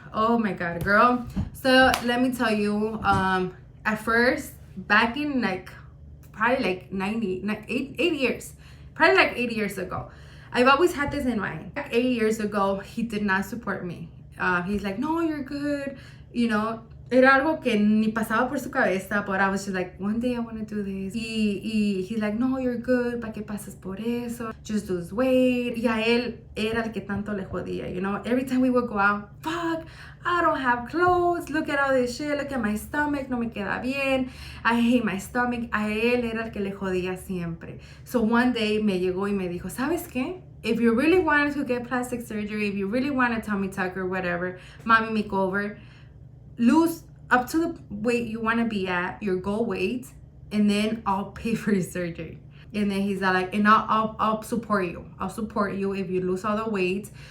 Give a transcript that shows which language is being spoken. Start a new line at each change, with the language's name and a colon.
English: Oh my God, girl. So let me tell you, at first, back in probably 8 years, probably 8 years ago, I've always had this in mind. 8 years ago, he did not support me. He's like, no, you're good. You know,
Spanish: era algo que ni pasaba por su cabeza,
English: but I was just like, one day I want to do this.
Spanish: Y
English: he's like, no, you're good,
Spanish: ¿para qué pasas por eso?
English: Just lose weight.
Spanish: Y a él era el que tanto le jodía, you know?
English: Every time we would go out, fuck, I don't have clothes, look at all this shit, look at my stomach,
Spanish: no me queda bien,
English: I hate my stomach.
Spanish: A él era el que le jodía siempre.
English: So one day
Spanish: me llegó y me dijo, ¿sabes qué?
English: If you really wanted to get plastic surgery, if you really want a tummy tuck or whatever, mommy makeover, lose up to the weight you want to be at, your goal weight, and then I'll pay for your surgery. And then he's like, and I'll support you. I'll support you if you lose all the weight.